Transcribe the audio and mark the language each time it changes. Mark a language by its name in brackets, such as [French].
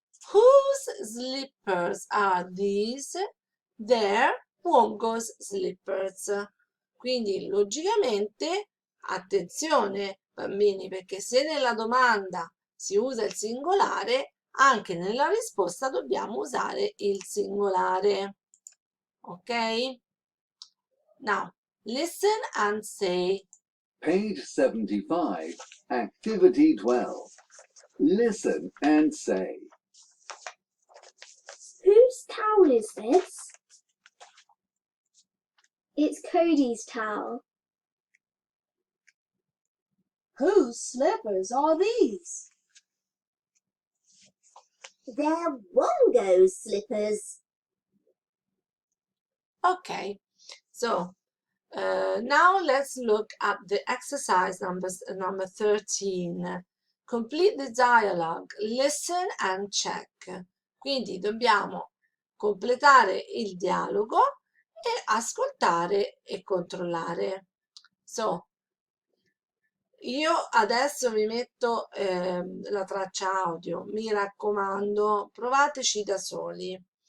[English] Whose slippers are these? They're Wongo's slippers. [Italian] Quindi, logicamente, attenzione, bambini, perché se nella domanda si usa il singolare, anche nella risposta dobbiamo usare il singolare. [English] Ok? Now, listen and say. Page 75, Activity 12. Listen and say. Whose towel is this? It's Cody's towel. Whose slippers are these? They're Wongo's slippers. Okay, so now let's look at the exercise number 13. Complete the dialogue, listen and check. [Italian] Quindi dobbiamo completare il dialogo e ascoltare e controllare. So, io adesso vi metto la traccia audio, mi raccomando, provateci da soli.